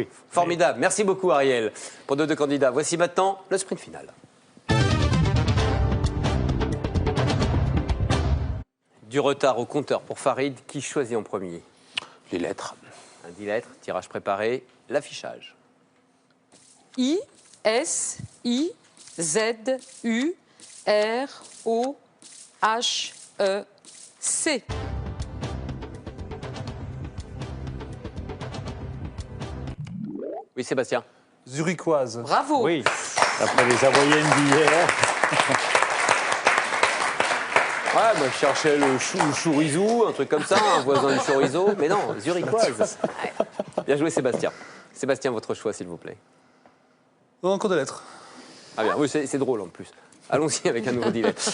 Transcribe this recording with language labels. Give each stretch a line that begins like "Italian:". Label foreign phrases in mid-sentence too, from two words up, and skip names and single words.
French: Formidable. Merci beaucoup, Ariel. Pour nos deux candidats, voici maintenant le sprint final. Du retard au compteur pour Farid. Qui choisit en premier? Les lettres. Un 10 lettres, tirage préparé, l'affichage. I, S, I, Z, U, R, O, H, E, C. Oui, Sébastien. Zurichoise. Bravo. Oui, après les Avoyennes d'hier. Ouais, moi je cherchais le chorizo, un truc comme ça, un voisin du chorizo, mais non, zurichoise. Bien joué, Sébastien. Sébastien, votre choix, s'il vous plaît. Encore des lettres. Ah bien, oui, c'est drôle en plus. Allons-y avec un nouveau délai.